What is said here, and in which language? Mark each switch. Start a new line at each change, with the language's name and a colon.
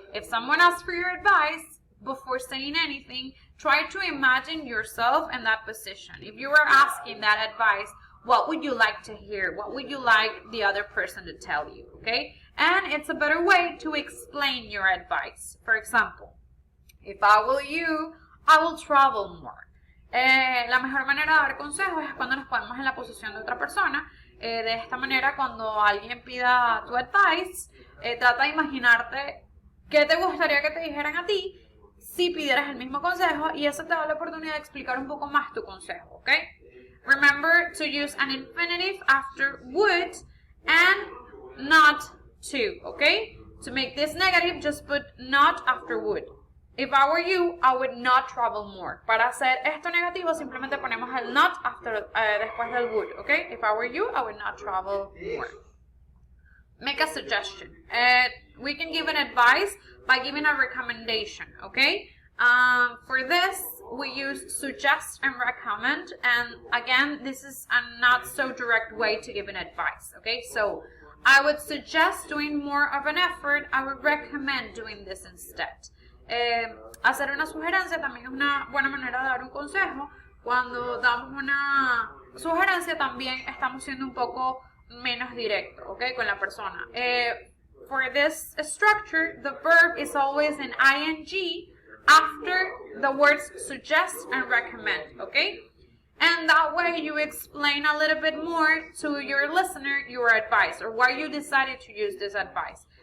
English: If someone asks for your advice, before saying anything, try to imagine yourself in that position. If you were asking that advice, what would you like to hear? What would you like the other person to tell you, okay? And it's a better way to explain your advice. For example, if I were you, I will travel more.
Spanish: La mejor manera de dar consejos es cuando nos ponemos en la posición de otra persona. De esta manera, cuando alguien pida tu advice, trata de imaginarte qué te gustaría que te dijeran a ti si pidieras el mismo consejo, y eso te da la oportunidad de explicar un poco más tu consejo, ¿ok?
English: Remember to use an infinitive after would and not to, ¿ok? To make this negative, just put not after would. If I were you, I would not travel more.
Spanish: Para hacer esto negativo, simplemente ponemos el not after, después del would, ¿ok?
English: If I were you, I would not travel more. Make a suggestion. We can give an advice by giving a recommendation, okay? For this, we use suggest and recommend, and again, this is a not so direct way to give an advice, okay? So, I would suggest doing more of an effort. I would recommend doing this instead.
Spanish: Hacer una sugerencia también es una buena manera de dar un consejo. Cuando damos una sugerencia, también estamos siendo un poco menos directo, okay, con la persona.
English: For this structure, the verb is always an ing after the words suggest and recommend, okay? And that way you explain a little bit more to your listener your advice or why you decided to use this advice.